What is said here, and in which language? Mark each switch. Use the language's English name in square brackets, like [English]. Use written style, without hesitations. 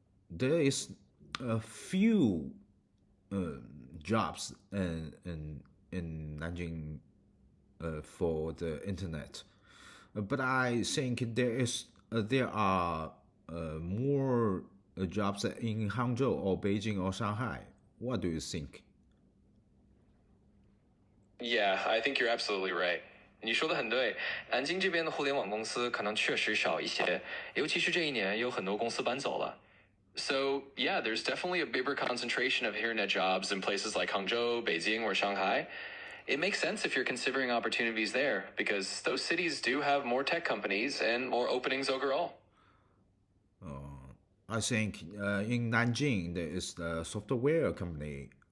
[English] There is a few jobs in Nanjing for the internet, but I think there are more jobs in Hangzhou or Beijing or Shanghai. What do you think? Yeah, I think you're absolutely right. [Chinese] 你说的很对，南京这边的互联网公司可能确实少一些，尤其是这一年有很多公司搬走了。 [English] So, yeah, there's definitely a bigger concentration of internet jobs in places like Hangzhou, Beijing, or Shanghai. It makes sense if you're considering opportunities there, because those cities do have more tech companies and more openings overall. I think in Nanjing there is the software company.